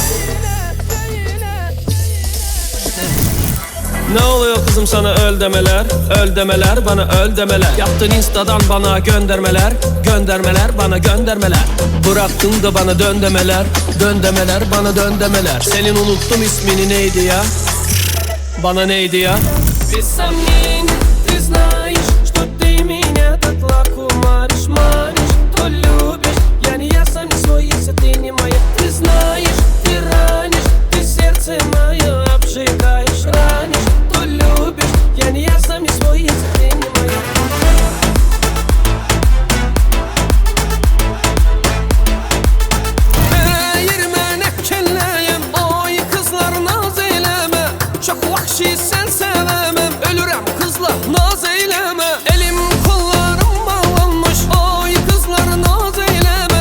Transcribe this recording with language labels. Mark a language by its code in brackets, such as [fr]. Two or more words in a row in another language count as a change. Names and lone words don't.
[tr] Ne oluyor kızım sana öl demeler, öl demeler, bana öl demeler. Yaptın instadan bana göndermeler, göndermeler, bana göndermeler. Bıraktın da bana dön demeler, dön demeler, bana dön demeler. Senin unuttum ismini neydi ya? Bana neydi ya? [ru] Без сомнений, ты знаешь, что ты меня так легко манишь, то любишь. Я не я сам не свой, если ты не моя. Ты знаешь, ты ранишь, ты сердце мое обжигаешь, ранишь, то любишь. Я не я сам не свой, если ты не моя. [az] Yerime ne kelleyim, oy kızlar naz eyleme. Çok vahşi sen sevemem, ölürem kızlar naz eyleme. Elim kollarım bağlanmış, oy kızlar naz eyleme.